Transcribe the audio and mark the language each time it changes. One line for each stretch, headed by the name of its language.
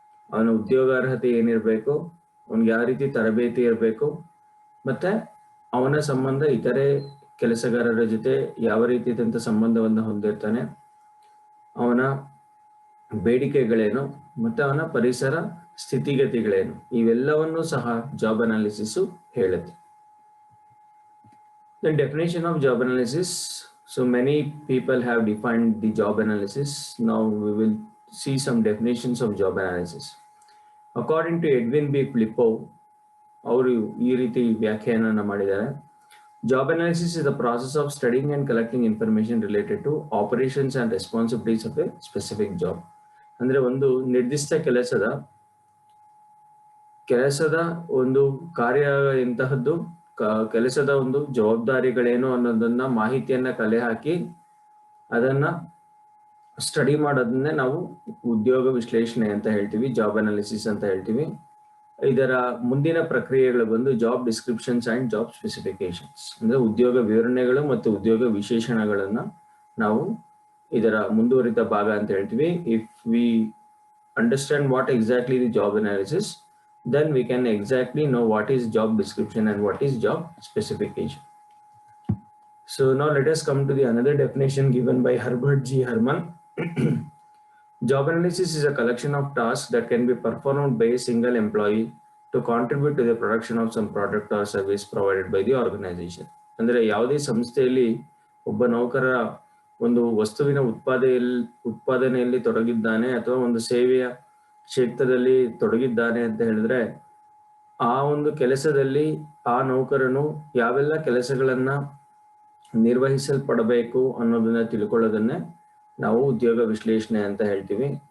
Kannada: ಅವನ ಉದ್ಯೋಗಾರ್ಹತೆ ಏನಿರಬೇಕು, ಅವ್ನಿಗೆ ಯಾವ ರೀತಿ ತರಬೇತಿ ಇರಬೇಕು, ಮತ್ತೆ ಅವನ ಸಂಬಂಧ ಇತರೆ ಕೆಲಸಗಾರರ ಜೊತೆ ಯಾವ ರೀತಿಯಾದಂಥ ಸಂಬಂಧವನ್ನು ಹೊಂದಿರ್ತಾನೆ, ಅವನ ಬೇಡಿಕೆಗಳೇನು ಮತ್ತೆ ಅವನ ಪರಿಸರ ಸ್ಥಿತಿಗತಿಗಳೇನು, ಇವೆಲ್ಲವನ್ನೂ ಸಹ ಜಾಬ್ ಅನಾಲಿಸಿಸ್ ಹೇಳುತ್ತೆ.
English: The definition of job analysis. So many people have defined the job analysis. Now we will see some definitions of job analysis. According to Edwin B.
Kannada: Flippo, ಅವರು ಈ ರೀತಿ ವ್ಯಾಖ್ಯಾನ ಮಾಡಿದ್ದಾರೆ.
English: Job analysis is the process of studying and collecting information related to operations and responsibilities of a specific job.
Kannada: ಅಂದ್ರೆ ಒಂದು ನಿರ್ದಿಷ್ಟ ಕೆಲಸದ ಒಂದು ಕಾರ್ಯ ಎಂತಹದ್ದು, ಕೆಲಸದ ಒಂದು ಜವಾಬ್ದಾರಿಗಳೇನು ಅನ್ನೋದನ್ನ ಮಾಹಿತಿಯನ್ನ ಕಲೆ ಹಾಕಿ ಅದನ್ನ ಸ್ಟಡಿ ಮಾಡೋದನ್ನೇ ನಾವು ಉದ್ಯೋಗ ವಿಶ್ಲೇಷಣೆ ಅಂತ ಹೇಳ್ತೀವಿ, ಜಾಬ್ ಅನಾಲಿಸಿಸ್ ಅಂತ ಹೇಳ್ತೀವಿ. ಇದರ ಮುಂದಿನ ಪ್ರಕ್ರಿಯೆಗಳು ಬಂದು job descriptions and job specifications. ಅಂದ್ರೆ ಉದ್ಯೋಗ ವಿವರಣೆಗಳು ಮತ್ತು ಉದ್ಯೋಗ ವಿಶೇಷಣಗಳನ್ನ ನಾವು ಇದರ ಮುಂದುವರಿದ ಭಾಗ ಅಂತ ಹೇಳ್ತೀವಿ.
English: If we understand what exactly the job analysis, then we can exactly know what is job description and what is job specification. So now let us come to the another definition given by Herbert G. Herman. Job analysis is a collection of tasks that can be performed by a single employee to contribute to the production of some product or service provided by the organization.
Kannada: ಅಂದ್ರೆ ಯಾವುದೇ ಸಂಸ್ಥೆಯಲ್ಲಿ ಒಬ್ಬ ನೌಕರ ಒಂದು ವಸ್ತುವಿನ ಉತ್ಪಾದನೆಯಲ್ಲಿ ತೊಡಗಿದ್ದಾನೆ ಅಥವಾ ಒಂದು ಸೇವೆಯ ಕ್ಷೇತ್ರದಲ್ಲಿ ತೊಡಗಿದ್ದಾನೆ ಅಂತ ಹೇಳಿದ್ರೆ, ಆ ಒಂದು ಕೆಲಸದಲ್ಲಿ ಆ ನೌಕರನು ಯಾವೆಲ್ಲ ಕೆಲಸಗಳನ್ನ ನಿರ್ವಹಿಸಲ್ಪಡಬೇಕು ಅನ್ನೋದನ್ನ ತಿಳ್ಕೊಳ್ಳೋದನ್ನೇ ನಾವು ಉದ್ಯೋಗ ವಿಶ್ಲೇಷಣೆ ಅಂತ ಹೇಳ್ತೀವಿ.